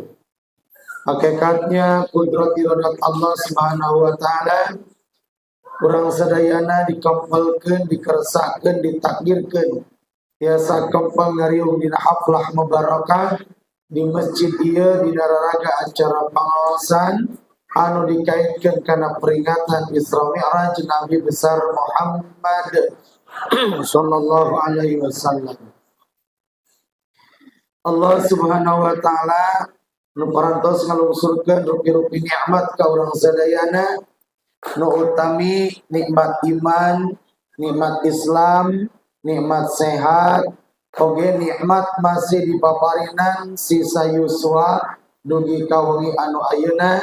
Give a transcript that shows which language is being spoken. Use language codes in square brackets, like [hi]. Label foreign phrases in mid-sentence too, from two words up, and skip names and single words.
[su] Hakikatnya kudrat iradat [ar] الله سبحانه وتعالى [su] urang sadayana dikampelkeun, dikeresakeun, ditakdirkeun tiasa kempel ngariung dina [ar] حفلة مباركة [su] di masjid ieu dina raraga acara pangaosan anu dikaitkeun kana peringatan Isra Mi'raj Nabi besar Muhammad [ar] صلى الله عليه وسلم. الله سبحانه وتعالى [su] nu parantos ngalungsurkeun rupi-rupi nikmat ka urang sadayana, nu utami nikmat iman, nikmat Islam, nikmat sehat, oge nikmat masih dipaparinan sisa yuswa dugi ka wengi anu ayeuna.